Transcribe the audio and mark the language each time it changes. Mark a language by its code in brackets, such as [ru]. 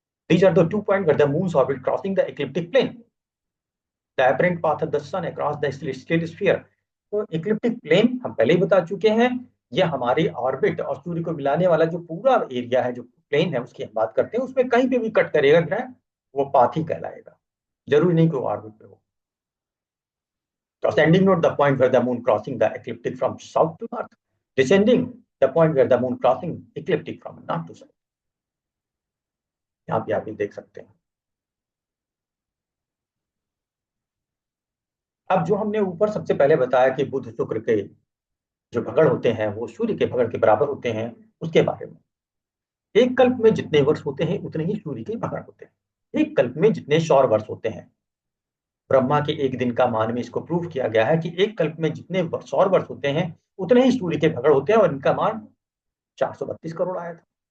[en] These are the 2 point where the moon's orbit crossing the ecliptic plane, the apparent path of the sun across the celestial sphere. [hi] तो ecliptic plane हम पहले ही बता चुके हैं, ये हमारे ऑर्बिट और सूर्य को मिलाने वाला जो पूरा एरिया है, जो प्लेन है, उसकी हम बात करते हैं। उसमें कहीं पे भी कट करेगा ग्रह, वो पाथ ही कहलाएगा, जरूरी नहीं कि वो ऑर्बिट पे हो। [en] तो ascending note, the point where the moon crossing the ecliptic from south to north. Descending, the point where the moon crossing ecliptic from north to south. [hi] यहाँ पे आप ये देख सकते हैं। अब जो हमने ऊपर सबसे पहले बताया कि बुध शुक्र के जो भगड़ होते हैं वो सूर्य के भगड़ के बराबर होते हैं, उसके बारे में। एक कल्प में जितने वर्ष होते हैं उतने ही सूर्य के भगड़ होते हैं। एक कल्प में जितने सौर वर्ष होते हैं, ब्रह्मा के एक दिन का मान में इसको प्रूव किया गया है कि एक कल्प में जितने सौर वर्ष होते हैं उतने ही सूर्य के भगड़ होते हैं, और इनका मान 432 करोड़ आया था।